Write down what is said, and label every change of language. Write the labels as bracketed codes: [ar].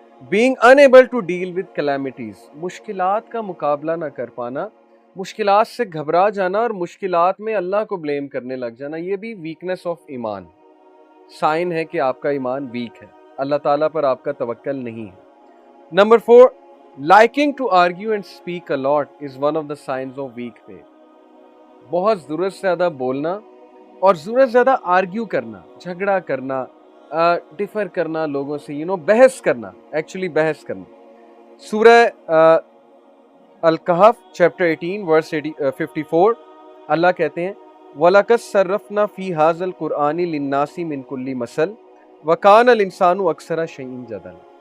[en] Being unable to deal with calamities. [ur] مشکلات کا مقابلہ نہ کر پانا، مشکلات سے گھبرا جانا اور مشکلات میں اللہ کو بلیم کرنے لگ جانا، یہ بھی [en] Weakness of ایمان. [ur] سائن ہے کہ آپ کا ایمان ویک ہے، اللہ تعالیٰ پر آپ کا توکل نہیں ہے. [en] Number 4 liking to argue and speak a lot is one of the signs of weak faith. [ur] بہت ضرورت سے زیادہ بولنا اور ضرورت سے زیادہ آرگیو کرنا، جھگڑا کرنا، ڈفر کرنا لوگوں سے، بحث کرنا، ایکچولی بحث کرنا. سورہ الکہف چیپٹر 18 ورس 54 اللہ کہتے ہیں [ar] وَلَقَدْ صَرَّفْنَا فِي هَذَا الْقُرْآنِ لِلنَّاسِ مِنْ كُلِّ مَثَلٍ وَكَانَ الْإِنسَانُ أَكْثَرَ شَيْءٍ جَدَلًا.